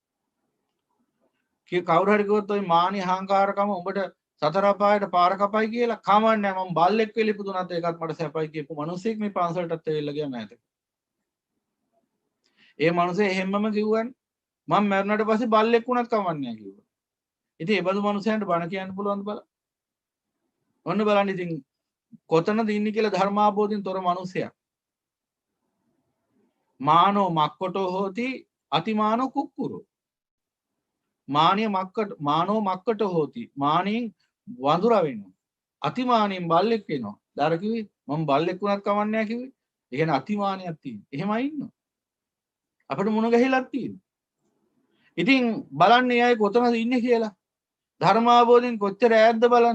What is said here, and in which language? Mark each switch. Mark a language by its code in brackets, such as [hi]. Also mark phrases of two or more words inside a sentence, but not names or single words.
[si] කවුරු හරි කිව්වොත් ඔය මානි අහංකාරකම උඹට සතර අපායට පාර කපයි කියලා කමන්නේ මම බල්ලෙක් වෙලි පුදුනත් ඒකත් මට සැපයි කියපු මිනිස්සෙක් මේ පන්සලටත් ඇවිල්ලා ගියා මෑතක. ඒ මිනිස්සේ එහෙම්මම කිව්වනේ මම මැරුණාට පස්සේ බල්ලෙක් වුණත් කමන්නේ නැහැ කිව්වා. ඉතින් ඒ බඳු මිනිස්සුන්ට බණ කියන්න පුළුවන්ද බලන්න. ඔන්න බලන්න ඉතින් කොතනද ඉන්නේ කියලා ධර්මාභෝධයෙන් තොර මිනිසයා. [pi] මානෝ මක්කොටෝ හෝති අතිමානෝ කුක්කුරෝ. මානෝ මක්කට හෝති [si] මානෙන් වඳුර වෙනවා. අතිමානෙන් බල්ලෙක් වෙනවා. දාර කිව්වේ මම බල්ලෙක් වුණත් කමන්නේ නැහැ කිව්වේ. ඒ කියන්නේ අතිමානයක් තියෙනවා. එහෙමයි ඉන්නවා. අපිට මුණ ගැහිලක් තියෙනවා. ඉතින් බලන්න අය කොතනද ඉන්නේ කියලා. ධර්මාභෝධයෙන් කොච්චර ඈත්ද බලන්න.